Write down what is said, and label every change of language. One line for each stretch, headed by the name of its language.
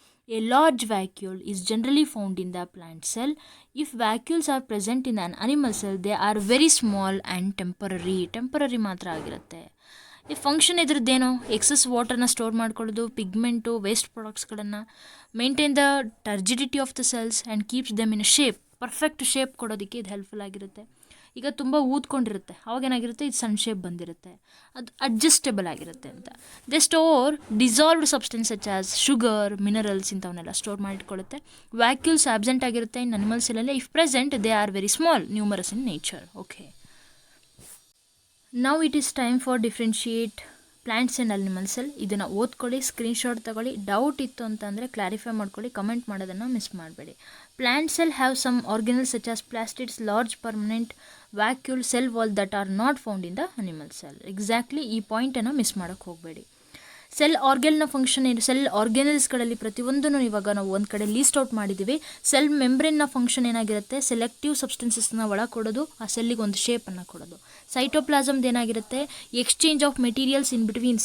English: A large vacuole is generally found in the plant cell. If vacuoles are present in an animal cell, they are very small and temporary
Kannada: ಮಾತ್ರ ಆಗಿರುತ್ತೆ. ಈ function ಇದ್ರದ್ದೇನೋ, excess ವಾಟರ್ನ store ಮಾಡ್ಕೊಳ್ಳೋದು, pigment, waste ಪ್ರಾಡಕ್ಟ್ಸ್ಗಳನ್ನು,
English: Maintain the turgidity of the cells and keeps them in shape.
Kannada: Perfect shape ಕೊಡೋದಕ್ಕೆ ಇದು helpful ಆಗಿರುತ್ತೆ. ಈಗ ತುಂಬ ಊದ್ಕೊಂಡಿರುತ್ತೆ, ಅವಾಗೇನಾಗಿರುತ್ತೆ? ಇದು ಸನ್ ಶೇಪ್ ಬಂದಿರುತ್ತೆ, ಅದು ಅಡ್ಜಸ್ಟೇಬಲ್ ಆಗಿರುತ್ತೆ ಅಂತ.
English: they store dissolved substance such as sugar, minerals
Kannada: ಇಂಥವನ್ನೆಲ್ಲ store ಮಾಡಿಟ್ಕೊಳ್ಳುತ್ತೆ.
English: vacuoles absent
Kannada: ಆಗಿರುತ್ತೆ
English: In animal ಸೆಲ್ಲಲ್ಲಿ. If present they are very small, numerous in nature. Okay, now it is time for differentiate plants and animal cell.
Kannada: ಇದನ್ನು ಓದ್ಕೊಳ್ಳಿ, screenshot ತಗೊಳ್ಳಿ. Doubt ಇತ್ತು ಅಂತಂದರೆ clarify ಮಾಡ್ಕೊಳ್ಳಿ, comment ಮಾಡೋದನ್ನು miss ಮಾಡಬೇಡಿ.
English: Plant cell have some organelles such as plastids, large permanent vacuole cell wall that are not found in the animal cell.
Kannada: Exactly, ಈ ಪಾಯಿಂಟನ್ನು miss ಮಾಡೋಕ್ಕೆ ಹೋಗಬೇಡಿ. ಸೆಲ್ ಆರ್ಗಲ್ನ ಫಂಕ್ಷನ್ ಏನು? ಸೆಲ್ ಆರ್ಗ್ಯಾನಲ್ಸ್ಗಳಲ್ಲಿ ಪ್ರತಿಯೊಂದನ್ನು ಇವಾಗ ನಾವು ಒಂದು ಕಡೆ ಲೀಸ್ಟ್ ಔಟ್ ಮಾಡಿದ್ದೀವಿ. ಸೆಲ್ ಮೆಂಬ್ರೇನ್ನ ಫಂಕ್ಷನ್ ಏನಾಗಿರುತ್ತೆ? ಸೆಲೆಕ್ಟಿವ್ ಸಬ್ಸ್ಟೆನ್ಸಸ್ನ ಒಳಗೆ ಆ ಸೆಲ್ಲಿಗೆ ಒಂದು ಶೇಪನ್ನು ಕೊಡೋದು.
English: ಸೈಟೋಪ್ಲಾಸಮ್ದು
Kannada: ಏನಾಗಿರುತ್ತೆ?
English: Exchange of materials in between.